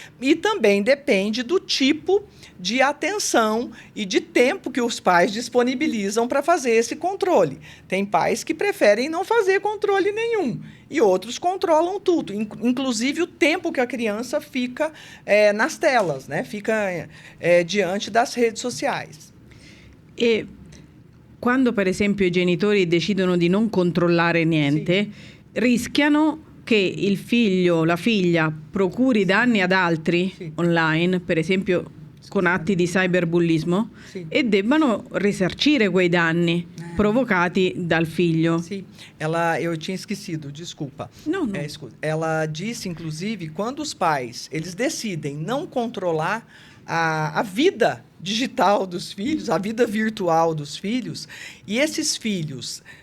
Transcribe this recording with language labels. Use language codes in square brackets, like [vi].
[pt] E também depende do tipo de atenção e de tempo que os pais disponibilizam para fazer esse controle. Tem pais que preferem não fazer controle nenhum e outros controlam tudo, inclusive o tempo que a criança fica nas telas, né? Fica diante das redes sociais. [it] E quando, per esempio, i genitori decidono di non controllare niente, rischiano che il figlio, la figlia, procuri danni ad altri online, per esempio con atti di cyberbullismo, e debbano risarcire quei danni provocati dal figlio. [pt] Sim, eu tinha esquecido, desculpa. Não. Ela disse, inclusive, quando os pais eles decidem não controlar a vida digital dos filhos, a vida virtual dos filhos, e esses filhos